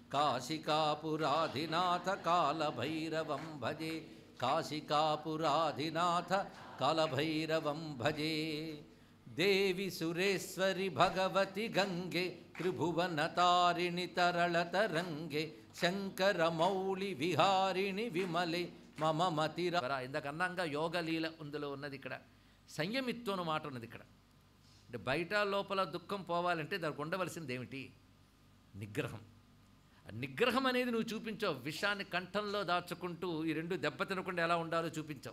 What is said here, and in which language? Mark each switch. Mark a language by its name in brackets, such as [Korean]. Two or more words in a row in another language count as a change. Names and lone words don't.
[Sanskrit] काशिकापुराधिनाथ कालभैरवं भजे काशिकापुराधिनाथ कालभैरवं भजे देवी सुरेश्वरि भगवति गंगे त्रिभुवनतारिणि तरलतरंगे शंकरमौళి విహారిణి విమలే మమ మతిర. [Telugu] ఇంతకన్నాగా యోగలీల అందులో ఉన్నది. ఇక్కడ సంయమిత్వం అన్న మాట ఉన్నది. ఇక్కడ అంటే బయట లోపల దుఃఖం పోవాలంటే దానికి ఉండవలసింది ఏమిటి? నిగ్రహం. నిగ్రహం అనేది నువ్వు చూపించావు. విషాన్ని కంఠంలో దాచుకుంటూ ఈ రెండు దెబ్బ తినకుండా ఎలా ఉండాలో చూపించావు.